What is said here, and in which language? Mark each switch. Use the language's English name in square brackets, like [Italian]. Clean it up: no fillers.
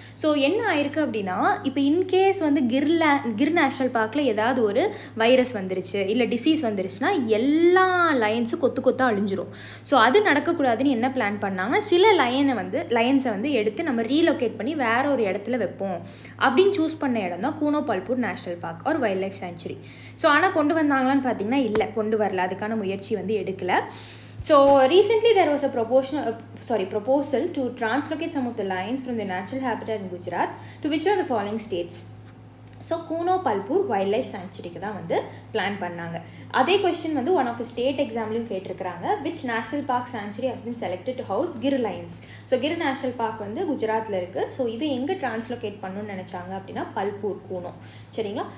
[Tamil] So என்ன ஆயிருக்கு அப்படின்னா, இப்போ இன்கேஸ் வந்து கிர் நேஷ்னல் பார்க்கில் ஏதாவது ஒரு வைரஸ் வந்துருச்சு இல்லை டிசீஸ் வந்துருச்சுன்னா எல்லா லயன்ஸும் கொத்தாக அழிஞ்சிரும். ஸோ அது நடக்கக்கூடாதுன்னு என்ன பிளான் பண்ணாங்கன்னா, சில லயன்ஸை வந்து எடுத்து நம்ம ரீலொகேட் பண்ணி வேற ஒரு இடத்துல வைப்போம் அப்படின்னு சூஸ் பண்ண இடம் தான் கூனோ Phulpur national park R wild life sanctuary. So ஆனால் கொண்டு வந்தாங்களான்னு பார்த்தீங்கன்னா இல்லை, கொண்டு வரல, அதுக்கான முயற்சி வந்து எடுக்கலை. [English] So recently there was a proposal to translocate some of the lions from the natural habitat in Gujarat to which are the following states. [Tamil] So கூனோ Phulpur wild life சாங்சுரிக்கு தான் வந்து பிளான் பண்ணாங்க. அதே கொஸ்டின் வந்து ஒன் ஆஃப் த ஸ்டேட் எக்ஸாம்லையும் கேட்டிருக்கிறாங்க. [English] Which national park sanctuary has been selected to house Gir lions. [Tamil] So Gir national park வந்து குஜராத்தில் இருக்குது. So இது எங்கே டிரான்ஸ்லோகேட் பண்ணணும்னு நினச்சாங்க அப்படின்னா பல்பூர், கூனோ. சரிங்களா?